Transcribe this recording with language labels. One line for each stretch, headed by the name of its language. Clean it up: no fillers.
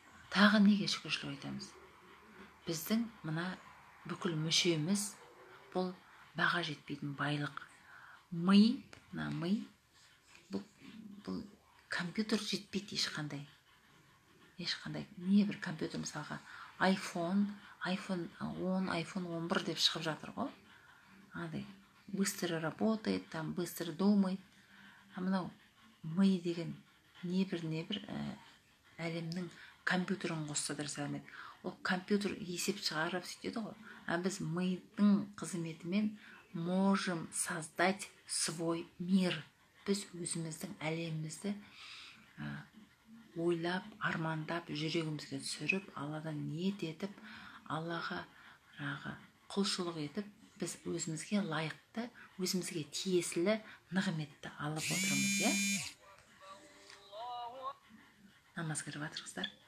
Kazakh: Тағы неге шүкіршілік айтамыз? Біздің мына бүкіл мүшеміз бұл баға жетпейтін байлық. Ми, бұл компьютер жетпейді ешқандай. Не бір компьютер мысалға iPhone 10, iPhone 11 деп шығып жатыр ғой.
Russian: Быстро работает, там быстро думает.
Kazakh: Мынау ми деген не бір әлемнің компьютерін қосса да салмайды. Ол компьютер есеп шығарып сөйтеді ғой. Біз мидың қызметімен
Russian: можем создать свой мир.
Kazakh: Біз өзіміздің әлемімізді ойлап, армандап, жүрегімізге түсіріп, Алладан ниет етіп, Аллаға құлшылық етіп, біз өзімізге лайықты, өзімізге тиесілі нығметті алып отырмыз, намаз кіріп жатырсыздар.